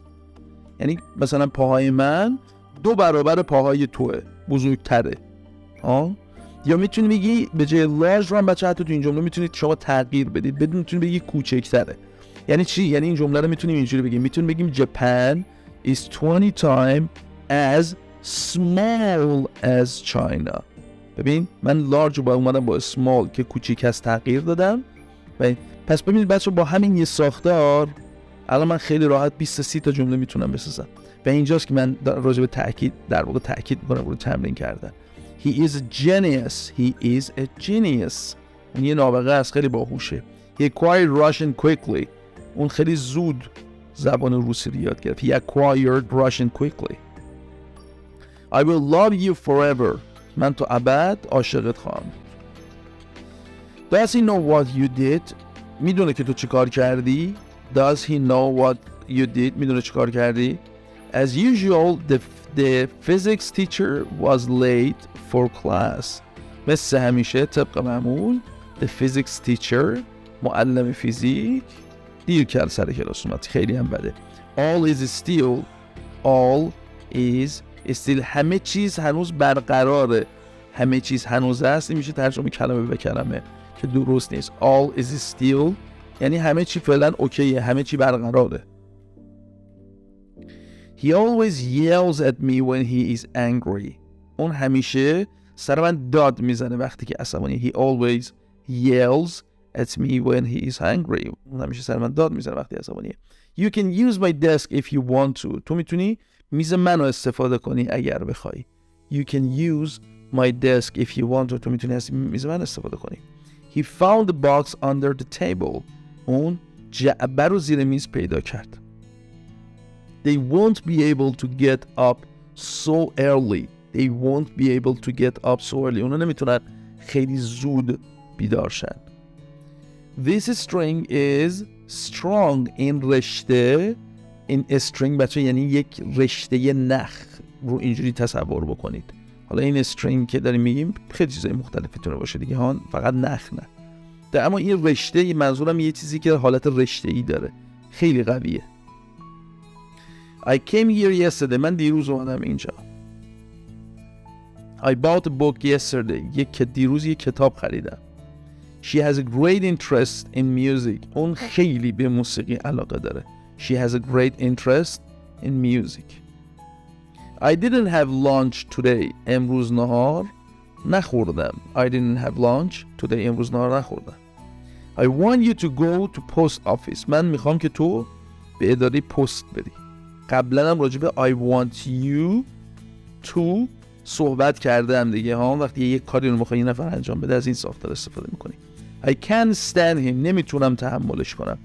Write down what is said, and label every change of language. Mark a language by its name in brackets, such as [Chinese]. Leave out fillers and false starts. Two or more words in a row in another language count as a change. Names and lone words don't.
[Persian] یعنی مثلا پاهای من 2 برابر پاهای توه، بزرگتره ها. یا میتونی بگی به جای large رو هم بچه حتی تو این جمله میتونید شما تغییر بدید، بدون میتونی بگی کوچکتره. یعنی چی؟ یعنی این جمله رو میتونیم اینجوری بگیم. میتونیم بگیم [English] Japan is 20 times as small as China. [Persian] ببین من large رو با اومدم با small که کوچیک است تغییر دادم. پس ببینید بچه با همین یه ساختار الان من خیلی راحت 20 تا 30 تا جمله میتونم بسازم. و اینجاست که من راجع به تاکید میکنم رو تمرین کردن. [English] He is a genius. He is a genius. [Persian] اون یه نابغه است، خیلی باهوشه. [English] He acquired Russian quickly. [Persian] اون خیلی زود زبان روسی رو یاد گرفت. [English] He acquired Russian quickly. I will love you forever. [Persian] من تا ابد عاشقت خواهم بود. [English] Does he know what you did؟ [Persian] میدونه که تو چی کار کردی؟ [English] Does he know what you did؟ [Persian] میدونه چی کار کردی؟ [English] As usual, the physics teacher was late for class. [Persian] مثل همیشه طبق معمول [English] the physics teacher [Persian] معلم فیزیک دیر کرد سر کلاس اومد. خیلی هم بده. [English] All is still [Persian] همه چیز هنوز برقراره. همه چیز هنوز هست. این میشه ترجمه کلمه به کلمه که درست نیست. [English] All is still [Persian] یعنی همه چی فعلا اوکیه، همه چی برقراره. [English] He always yells at me when he is angry. [Persian] اون همیشه سر من داد میزنه وقتی که عصبانی. [English] He always yells at me when he is angry. [Persian] اون همیشه سر من داد میزنه وقتی عصبانیه. [English] You can use my desk if you want to. [Persian] تو میتونی میز منو استفاده کنی اگر بخوای. [English] You can use my desk if you want to. [Persian] تو میتونی از میز من استفاده کنی. [English] He found the box under the table. [Persian] اون جعبه رو زیر میز پیدا کرد. [English] They won't be able to get up so early. They won't be able to get up so early. [Persian] اونا نمیتونن خیلی زود بیدار شن. [English] This string is strong. [Persian] این رشته، این string بچه یعنی یک رشته نخ رو اینجوری تصور بکنید. حالا این string که داریم میگیم خیلی چیزای مختلفی تونه باشه دیگه ها، فقط نخ نه. اما این رشته منظورم یه چیزی که حالت رشته‌ای داره، خیلی قویه. [English] I came here yesterday. [Persian] من دیروز اومدم اینجا. [English] I bought a book yesterday. [Persian] دیروز یک کتاب خریدم. [English] She has a great interest in music. [Persian] اون خیلی به موسیقی علاقه داره. [English] She has a great interest in music. I didn't have lunch today. [Persian] امروز نهار نخوردم. [English] I didn't have lunch today. [Persian] امروز نهار نخوردم. [English] I want you to go to post office. [Persian] من میخوام که تو به اداره پست بری. قبلا هم راجع به [English] I want you to [Persian] صحبت کردم دیگه ها. وقتی یک کاری رو میخوای یه نفر انجام بده از این ساختار استفاده میکنی. [English] I can't stand him. [Persian] نمیتونم تحملش کنم.